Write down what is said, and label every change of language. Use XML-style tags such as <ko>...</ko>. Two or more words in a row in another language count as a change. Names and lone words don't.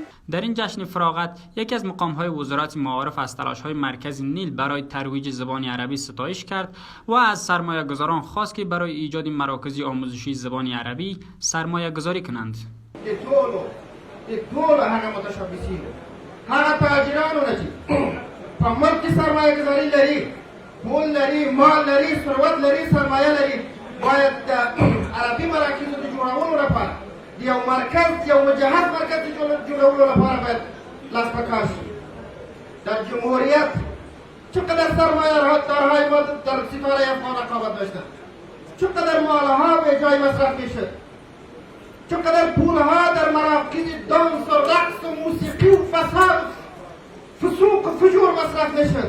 <fa>در این جشن فراغت یکی از مقام‌های وزارت معارف از تلاش‌های مرکز نیل برای ترویج زبان عربی ستایش کرد و از سرمایه‌گذاران خواست که برای ایجاد مراکز آموزشی زبان عربی سرمایه‌گذاری کنند.</fa> <ps>هغه تاجرانو نه چې په ملک کې سرمایه ګذاري لري، پول لري، مال لري، ثروت لري، سرمایه لري، باید د عربي مراکزو د جوړولو لپاره د یو مرکز، یو مجهز مرکز د جوړولو لپاره باید لاس په کار شي.</ps> <fa>در جمهوریت چقدر سرمایه‌دارهای ما در ستاره افغان رقابت داشتند، چقدر مالها به جای مصرف میشد، چقدر پولها در مراکز دانس و رقص و موسیقی و فساد فسوق و فجور مصرف نشد.</fa>